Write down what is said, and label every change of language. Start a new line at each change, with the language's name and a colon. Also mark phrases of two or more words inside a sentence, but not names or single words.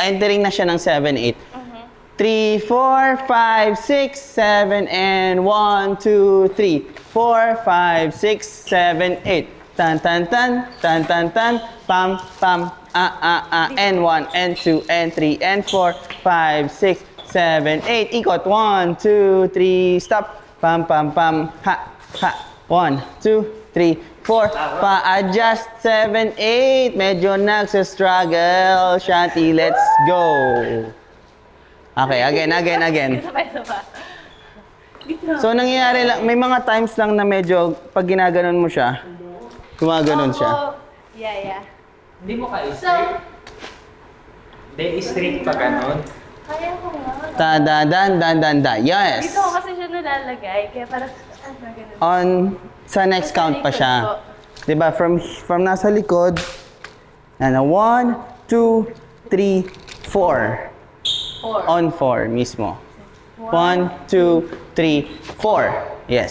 Filipino: Entering na siya ng 7, 8. 3, 4, 5, 6, 7, and 1, 2, 3. 4, 5, 6, 7, 8. Tan, tan, tan, tan, tan, tan,
English: pam, pam, and 1, and 2, and 3, and 4, 5, 6, 7, 8.
Filipino: Ikot. 1, 2, 3, stop. Pam, pam, pam, ha, ha. 1, 2, 3, 4, pa-adjust, 7, 8. Medyo nagsa-struggle. Shanti,
English: let's go. Okay, again.
Filipino: So, nangyayari lang, may mga times lang na medyo, pag ginaganon mo siya, gumaganon siya.
English: Yeah.
Filipino: Hindi mo kaya So, Hindi, straight pa ganon. kaya ko nga. Ta-da-dan-dan-dan-da.
English: Yes.
Filipino: Dito ko kasi siya nalalagay, kaya parang, ganun. On, Sa next count pa siya. Diba? From nasa likod, 1, 2, 3, 4. On 4 mismo. 1, 2, 3, 4. Yes.